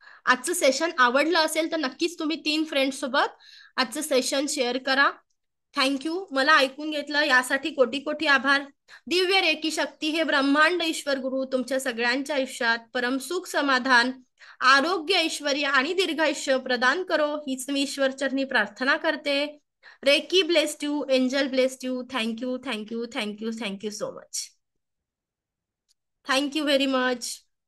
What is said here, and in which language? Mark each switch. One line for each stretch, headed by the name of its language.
Marathi: आजचं सेशन आवडलं असेल तर नक्कीच तुम्ही 3 फ्रेंड सोबत आजचं सेशन शेअर करा. थँक्यू. मला ऐकून घेतलं यासाठी कोटी कोटी आभार. दिव्य रेकी शक्ती हे ब्रह्मांड ईश्वर गुरु तुमच्या सगळ्यांच्या आयुष्यात परमसुख, समाधान, आरोग्य, ऐश्वर्य आणि दीर्घायुष्य प्रदान करो, हीच मी ईश्वर चरणी प्रार्थना करते.
English: Reiki blessed you, angel blessed you. Thank you, thank you, thank you, thank you so much. Thank you very much.